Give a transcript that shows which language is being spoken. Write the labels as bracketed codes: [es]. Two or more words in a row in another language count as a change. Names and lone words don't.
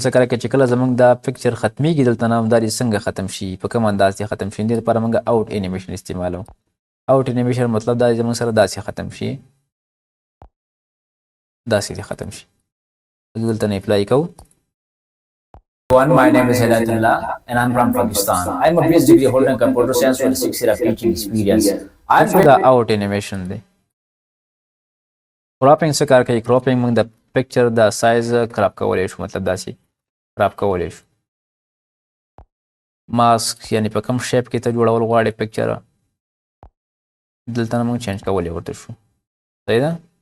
[ps] څه کار کوي چې کله زموږ دا پکچر ختمیږي دلته نامداري څنګه ختم شي په کوم انداز کې ختم شي دې لپاره موږ [en] out animation [ps] استعمالو [en] out animation [ps] مطلب دا زموږ سره داسې ختم شي داسې ختم شي دلته نه اپلای کوو [en] Everyone, my name is Hidayatullah and I'm from Pakistan. I'm a PhD degree holder in computer science with 6 years of teaching experience. [ps] دا [en] out animation [ps] دی کراپینګ څه کار کوي کراپینګ موږ د پکچر د سایز کراپ کولی شو مطلب داسې کراپ کولی شو ماسک یعنی په کوم شیپ کې ته جوړول غواړې پکچر دلته نه موږ چینج کولی ورته شو صحیح ده